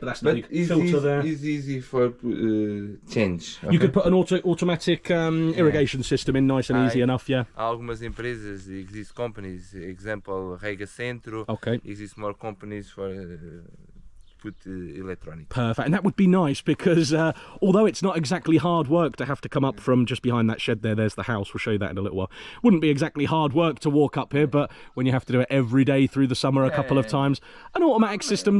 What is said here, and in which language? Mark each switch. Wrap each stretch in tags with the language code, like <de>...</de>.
<en>But that's the big filter there. It's easy for change. Okay? You could put an automatic irrigation system in nice and easy enough, yeah.</en> <pt>Há algumas empresas,</pt> <en>exist companies, example Rega Centro. Okay. Exist more companies for put electronic. Perfect, and that would be nice because although it's not exactly hard work to have to come up from just behind that shed there, there's the house, we'll show you that in a little while. Wouldn't be exactly hard work to walk up here, but when you have to do it every day through the summer a couple of times, an automatic system</en>